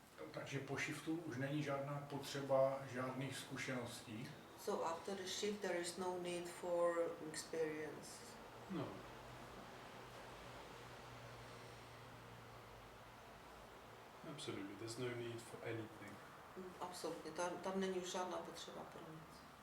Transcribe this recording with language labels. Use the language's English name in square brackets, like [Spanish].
[Czech] Takže po shiftu už není žádná potřeba žádných zkušeností. [English] So after the shift there is no need for experience. [Czech] No. [English] Absolutely. There's no need for anything. [Czech] Absolutně, tam není už žádná potřeba pro nic.